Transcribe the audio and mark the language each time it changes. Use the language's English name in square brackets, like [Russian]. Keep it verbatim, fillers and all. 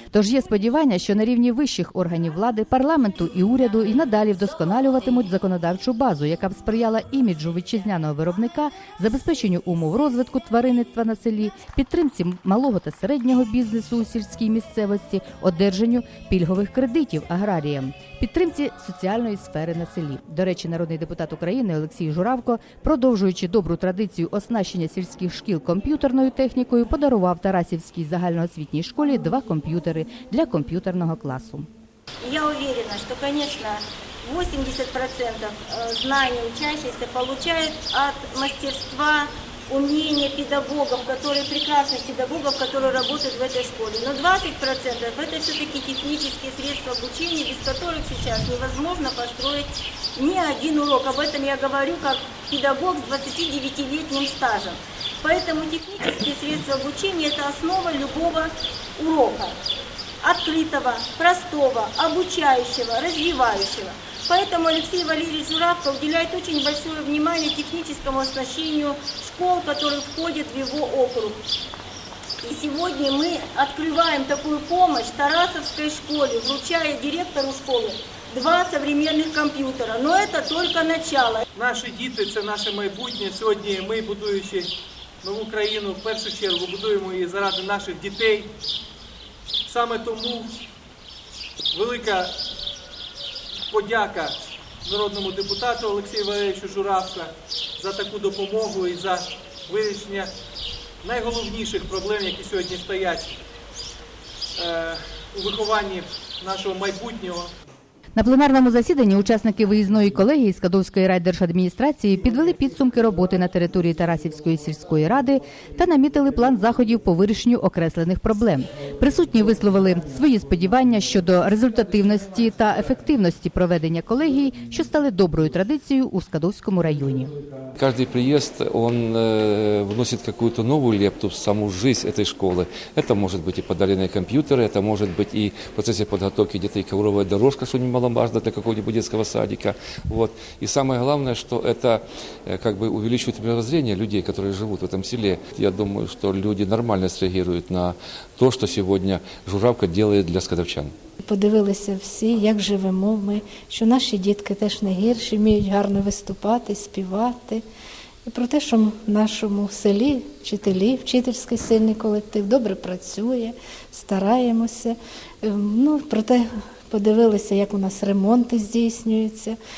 [Ukrainian] Тож є сподівання, що на рівні вищих органів влади, парламенту і уряду і надалі вдосконалюватимуть законодавчу базу, яка б сприяла іміджу вітчизняного виробника, забезпеченню умов розвитку тваринництва на селі, підтримці малого та середнього бізнесу у сільській місцевості, одержанню пільгових кредитів аграріям, підтримці соціальної сфери на селі. До речі, народний депутат України Олексій Журавко, продовжуючи добру традицію оснащення сільських шкіл комп'ютерною технікою, подарував Тарасівській загальноосвітній школі два комп'ютери для комп'ютерного класу. [Russian] Я уверена, что, конечно, восемьдесят процентов знаний учащихся получают от мастерства, умения педагогов, которые прекрасных педагогов, которые работают в этой школе. Но двадцать процентов это все-таки технические средства обучения, без которых сейчас невозможно построить ни один урок. Об этом я говорю как педагог с двадцатидевятилетним стажем. Поэтому технические средства обучения – это основа любого урока. Открытого, простого, обучающего, развивающего. Поэтому Алексей Валерьевич Журавко уделяет очень большое внимание техническому оснащению школ, которые входят в его округ. И сегодня мы открываем такую помощь Тарасовской школе, вручая директору школы два современных компьютера. Но это только начало. [Ukrainian] Наши діти – це наше майбутнє. Сьогодні ми, будуючи нову країну, в першу чергу будуємо її заради наших дітей. Саме тому велика подяка народному депутату Олексію Валерійовичу Журавку за таку допомогу і за вирішення найголовніших проблем, які сьогодні стоять у вихованні нашого майбутнього. На пленарному засіданні учасники виїзної колегії Скадовської райдержадміністрації підвели підсумки роботи на території Тарасівської сільської ради та намітили план заходів по вирішенню окреслених проблем. Присутні висловили свої сподівання щодо результативності та ефективності проведення колегії, що стали доброю традицією у Скадовському районі. [Russian] Каждый приезд, он э, вносит какую-то новую лепту в саму жизнь этой школы. Это может быть и подаренные компьютеры, это может быть и в процессе подготовки детей ковровая дорожка, что немаловажно для какого-нибудь детского садика. Вот. И самое главное, что это э, как бы увеличивает мировоззрение людей, которые живут в этом селе. Я думаю, что люди нормально среагируют на то, что сегодня Журавка делает для скадовчан. [Ukrainian] Подивилися всі, як живемо ми, що наші дітки теж не гірші, вміють гарно виступати, співати. І про те, що в нашому селі вчителі, вчительський сильний колектив добре працює, стараємося. Ну, про те подивилися, як у нас ремонти здійснюються.